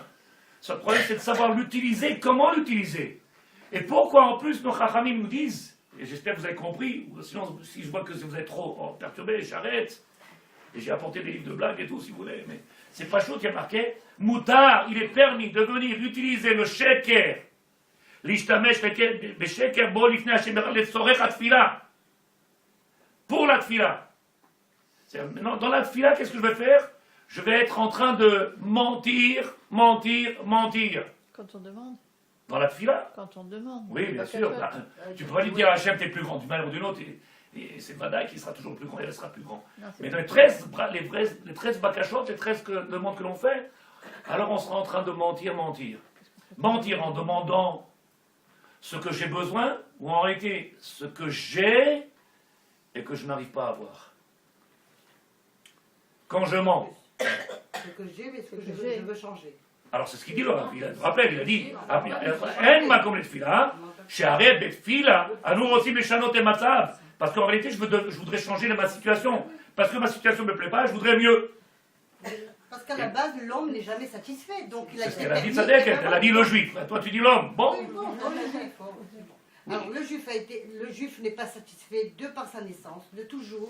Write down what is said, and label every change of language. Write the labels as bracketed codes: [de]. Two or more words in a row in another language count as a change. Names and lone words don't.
[fr] Le problème, c'est de savoir l'utiliser, comment l'utiliser. Et pourquoi, en plus, nos chachamim nous disent, et j'espère que vous avez compris, ou sinon, si je vois que vous êtes trop perturbé, j'arrête. Et j'ai apporté des livres de blagues et tout, si vous voulez. Mais c'est pas chaud qui a marqué. Moutar, il est permis de venir utiliser le sheker. [he] להשתמש שקר בו לפני השם לצורך התפילה. [fr] Pour la tfila. Maintenant, dans la tfila, qu'est-ce que je vais faire? Je vais être en train de mentir. Quand on demande. Dans la tfila. Quand on demande. Oui, bien sûr. Là, tu peux pas lui dire à Hachem, t'es plus grand d'une manière ou d'une autre. Et c'est Vadaï qui sera toujours le plus grand, il restera plus grand. Non, Mais pas dans les 13 bakachotes, les 13 demandes que l'on fait, alors on sera en train de mentir. Mentir en demandant ce que j'ai besoin, ou en réalité ce que j'ai et que je n'arrive pas à avoir. Quand je mens, Ce que j'ai, mais ce que je veux changer. alors c'est ce qu'il dit là, il a dit, [he] אין מקום לתפילה, שהרי בתפילה אנו רוצים לשנות את המצב. [fr] Parce qu'en réalité, je voudrais changer ma situation. Parce que ma situation ne me plaît pas, je voudrais mieux. Parce qu'à la base, l'homme n'est jamais satisfait. Donc il a C'est ce été qu'elle a dit permis- Tzadek, elle a dit le juif. Toi, tu dis l'homme. Bon. Oui, bon, le juif. Alors le juif n'est pas satisfait de par sa naissance, de toujours.